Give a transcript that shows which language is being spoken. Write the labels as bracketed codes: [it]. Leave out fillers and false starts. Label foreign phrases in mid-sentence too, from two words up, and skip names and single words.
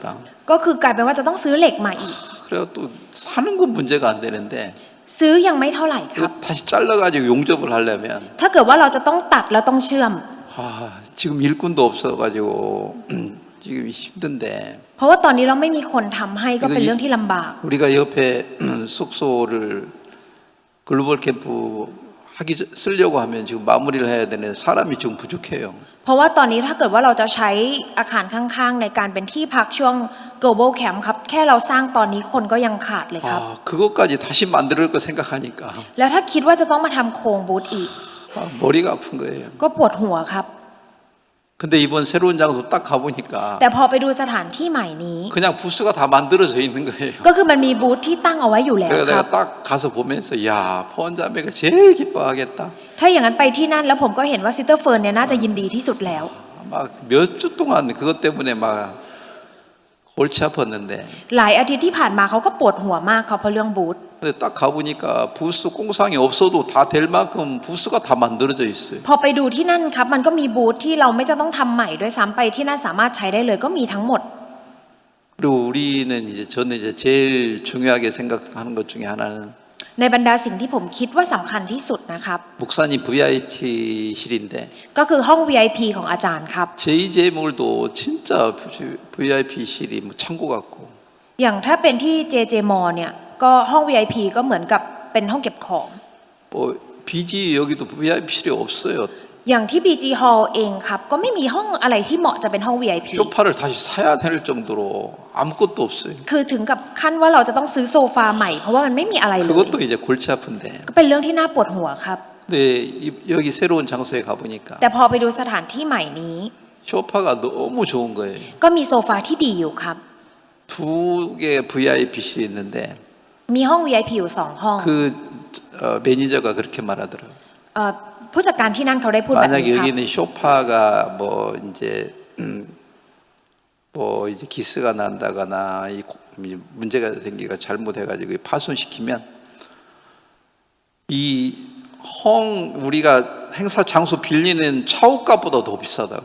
[th] ก็คือกลายเป็นว่าจะต้องซื้อเหล็กมาอีก [ko] 그래가 또 사는 건 문제가 안 되는데 [th] ซื้อยังไม่เท่าไหร่ครับ [ko] 다시 잘라가지고 용접을 하려면 [th] ถ้าเกิดว่าเราจะต้องตัดแล้วต้องเชื่อม [ko] 지금 일꾼도 없어가지고 지금 힘든데 [th] เพราะว่าตอนนี้เราไม่มีคนทำให้ก็เป็นเรื่องที่ลำบาก [ko] 우리가 옆에 숙소를 글로벌 캠프 쓰려고 하면 지금 마무리를 해야 되는데 사람이 지금 부족해요. [th] เพราะว่าตอนนี้ถ้าเกิดว่าเราจะใช้อาคารข้างๆในการเป็นที่พักช่วง Global Camp ครับแค่เราสร้างตอนนี้คนก็ยังขาดเลยครับ [ko] 그것까지 다시 만들 거 생각하니까 [th] แล้วถ้าคิดว่าจะต้องมาทำโครงบูธอีก [ko] 머리가 아픈 거예요. [th] ก็ปวดหัวครับ [ko] 근데 이번 새로운 장소 딱 가보니까 [th] แต่พอไปดูสถานที่ใหม่นี้ [ko] 그냥 부스가 다 만들어져 있는 거예요. [th] ก็คือมันมีบูธที่ตั้งเอาไว้อยู่แล้ว [ko] 그래서 [th] ครั [ko] 내가 [th] บ [ko] 딱 가서 보면서 야 포원자매가 제일 기뻐하겠다. [th] ถ้าอย่างนั้นไปที่นั่นแล้วผมก็เห็นว่าซิสเตอร์เฟิร์นเนี่ยน่าจะยินดีที่สุดแล้ว [ko] 막 몇 주 동안 그것 때문에 막 골치 아팠는데 [th] หลายอาทิตย์ที่ผ่านมาเขาก็ปวดหัวมากเขาเพราะเรื่องบูธ [ko] 근데 딱 가보니까 부스 공상이 없어도 다 될 만큼 부스가 다 만들어져 있어요. [th] พอไปดูที่นั่นครับมันก็มีบูธที่เราไม่จะต้องทำใหม่ด้วยซ้ำไปที่นั่นสามารถใช้ได้เลยก็มีทั้งหมด [ko] 그리고 우리는 이제 저는 이제 제일 중요하게 생각하는 것 중에 하나는 [th] ในบรรดาสิ่งที่ผมคิดว่าสำคัญที่สุดนะครับ [ko] 목사님 VIP실인데 [th] ก็คือห้อง VIP ของอาจารย์ครับ [ko] JJ몰도 진짜 VIP실이 뭐 창고 같고 [th] อย่างถ้าเป็นที่ JJ Mall เนี่ยก็ห้อง VIP ก็เหมือนกับเป็นห้องเก็บของ [ko] 뭐 BG 여기도 VIP실이 없어요. [th] อย่างที่ BG Hall เองครับก็ไม่มีห้องอะไรที่เหมาะจะเป็นห้อง VIP [ko] 쇼파를 다시 사야 될 정도로 아무것도 없어요. [th] คือถึงกับขั้นว่าเราจะต้องซื้อโซฟาใหม่เพราะว่ามันไม่มีอะไรเลย [ko] 그것도 이제 골치 아픈데. [th] ก็เป็นเรื่องที่น่าปวดหัวครับ [ko] 근데 여기 새로운 장소에 가보니까 [th] แต่พอไปดูสถานที่ใหม่นี้ [ko] 쇼파가 너무 좋은 거예요. [th] ก็มีโซฟาที่ดีอยู่ครับ [ko] 두 개 VIP실이 있는데 [th] มีห้อง VIP อยู่2ห้อง [ko] 그 매니저가 그렇게 말하더라고요. [th] ผู้จัดการที่นั่นเขาได้พูดแบบ [ko] 만약에 [th] นี้ครับ [ko] 여기는 쇼파가 뭐 이제 기스가 난다거나 문제가 생기가 잘못해가지고 파손시키면 이 우리가 행사 장소 빌리는 차옥값보다 더 비싸다고.